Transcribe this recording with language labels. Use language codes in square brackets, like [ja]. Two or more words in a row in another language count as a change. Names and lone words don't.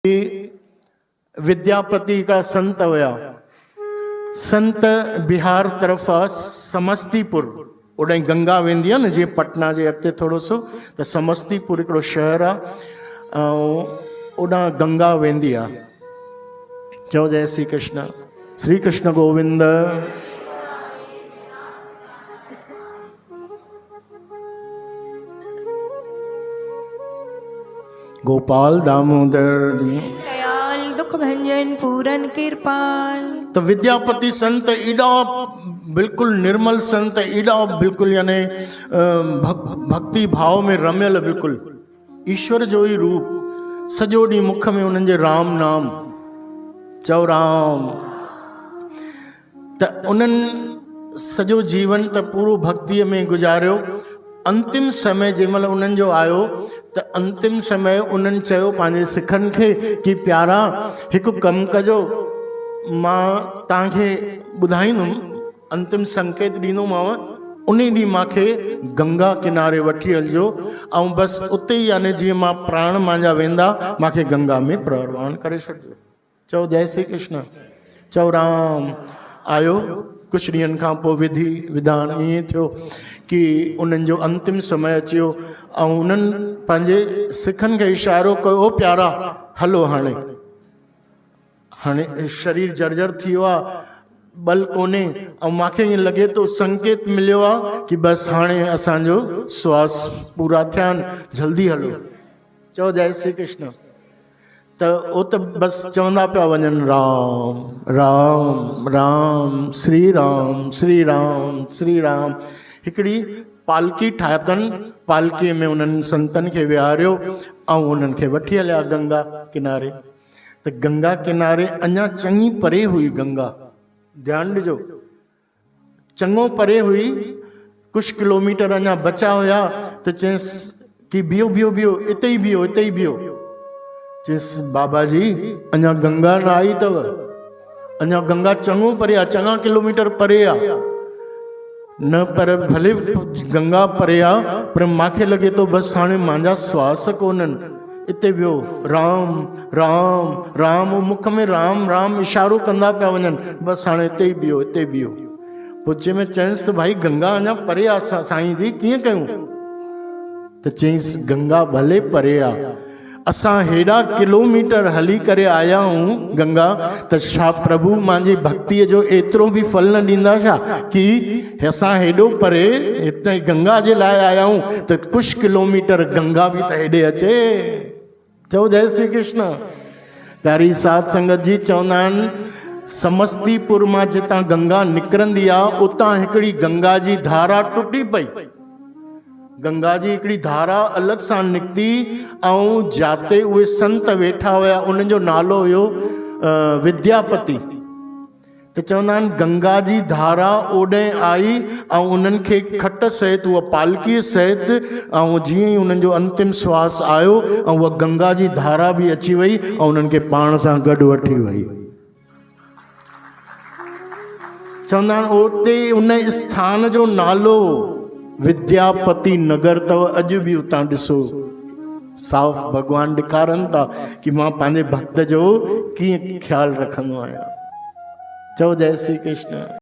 [hi] विद्यापति का संत हुआ। [sd] संत बिहार तरफ समस्तीपुर ओॾां गंगा वेंदी आहे न, जीअं पटना जे अॻिते थोरो सो त समस्तीपुर हिकिड़ो शहर आहे ऐं ओॾां गंगा वेंदी आहे। चओ जय श्री कृष्ण। श्री कृष्ण गोविंद। गोपाल दामोदर दयाल दुख भंजन पूरन कृपाल। तो विद्यापति संत एडा बिल्कुल निर्मल संत, एडा बिल्कुल यानी भक्ति भाव में रमियल, बिल्कुल ईश्वर जो ही रूप। सॼो ॾींहुं मुख में उन्हनि जे राम नाम, चओ राम। त उन्हनि सॼो जीवन त पूरो भक्तिअ में गुज़ारियो। अंतिम समय जंहिंमहिल उन्हनि जो आयो त अंतिम समय उन्हनि चयो पंहिंजे सिखनि खे कि प्यारा हिकु कमु कजो, मां तव्हांखे ॿुधाईंदुमि, अंतिम संकेत ॾींदोमांव, उन ॾींहुं मूंखे गंगा किनारे वठी हलिजो ऐं बसि उते ई यानी जीअं मां प्राण मुंहिंजा वेंदा मूंखे गंगा में प्रवान करे छॾिजो। चओ जय श्री कृष्ण। चओ राम। आयो कुझु ॾींहंनि खां पोइ विधि विधान ईअं थियो कि उन्हनि जो अंतिम समय अचियो ऐं उन्हनि पंहिंजे सिखनि खे इशारो कयो, प्यारा हलो हाणे हाणे शरीर जर्जर थी वियो आहे, बल कोन्हे ऐं मूंखे ईअं लॻे थो संकेत मिलियो आहे कि बसि हाणे असांजो श्वास पूरा थिया आहिनि, जल्दी हलो। चओ जय श्री कृष्ण। त उहो त बसि चवंदा पिया वञनि राम राम राम श्री राम श्री राम श्री राम। हिकिड़ी पालकी ठातनि, पालकीअ में उन्हनि संतनि खे विहारियो ऐं उन्हनि खे वठी हलिया गंगा किनारे। त गंगा किनारे अञा चङी परे हुई गंगा, ध्यानु ॾिजो, चङो परे हुई, कुझु किलोमीटर अञा बचा हुया। त चयसि कि बीहो बीहो बीहो, इते ई बीहो, इते ई बीहो। चयसि बाबा जी अञा गंगा न आई अथव, अञा गंगा चङो परे आहे, चङा किलोमीटर परे आहे न, पर भले गंगा परे आहे पर मूंखे लॻे थो बसि हाणे मुंहिंजा श्वास कोन्हनि, इते वियो राम राम राम, मुख में राम राम इशारो कंदा पिया वञनि, बसि हाणे इते ई बीहो, इते बीहो। पोइ जंहिंमें चयसि त भाई गंगा अञा परे आहे साईं जी, कीअं कयूं? त चयसि गंगा भले परे आहे, असां हेॾा किलोमीटर हली करे आया आहियूं गंगा, त छा प्रभु मुंहिंजी भक्तीअ जो एतिरो बि फल न ॾींदा छा कि असां हेॾो परे हिते गंगा जे लाइ आया आहियूं त कुझु किलोमीटर गंगा बि त हेॾे अचे। चओ जय श्री कृष्ण। प्यारी साध संगत जी, चवंदा आहिनि समस्तीपुर मां जितां गंगा निकिरंदी आहे उतां हिकिड़ी गंगा जी धारा टुटी पई। गंगा जी हिकिड़ी धारा अलॻि सां निकिती ऐं जाते उहे संत वेठा हुया, उन्हनि जो नालो हुयो विद्यापति। त चवंदा आहिनि गंगा जी धारा ओॾे आई ऐं उन्हनि खे खट सहित, उहा पालकीअ सहित, ऐं जीअं ई उन्हनि जो अंतिम श्वास आयो ऐं उहा गंगा जी धारा बि अची वई ऐं उन्हनि खे पाण सां गॾु वठी वई। चवंदा आहिनि उते उन स्थान जो नालो विद्यापति नगर अथव। अॼु बि उतां ॾिसो साफ़ भॻवान ॾेखारनि था कि मां पंहिंजे भक्त जो कीअं ख़्यालु रखंदो आहियां। चओ जय श्री कृष्ण।